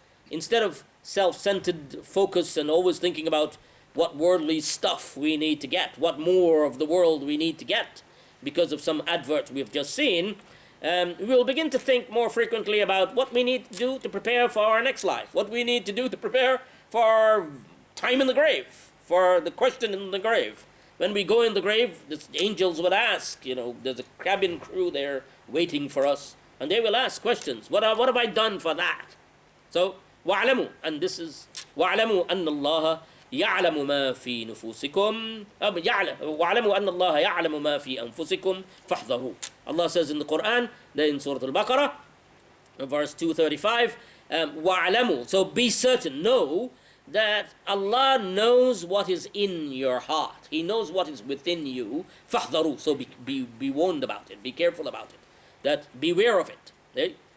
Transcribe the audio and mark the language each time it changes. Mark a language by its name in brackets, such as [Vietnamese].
[English] Instead of self-centered focus and always thinking about what worldly stuff we need to get, what more of the world we need to get because of some advert we've just seen, we will begin to think more frequently about what we need to do to prepare for our next life, what we need to do to prepare for our time in the grave, for the question in the grave. When we go in the grave, the angels would ask, there's a cabin crew there waiting for us, and they will ask questions. What have I done for that? [Arabic] So, وَاعْلَمُوا, [English] and this is [Arabic] وَاعْلَمُوا أَنَّ اللَّهَ يَعْلَمُ مَا فِي نُفُوسِكُمْ وَاعْلَمُوا أَنَّ اللَّهَ يَعْلَمُ مَا فِي أَنفُسِكُمْ فَاحْذَرُوا. [English] Allah says in the Quran, in Surah Al-Baqarah, verse 235, وَاعْلَمُوا, so be certain, know that Allah knows what is in your heart. He knows what is within you. فَاحْذَرُوا, so be warned about it, be careful about it, that beware of it. Okay?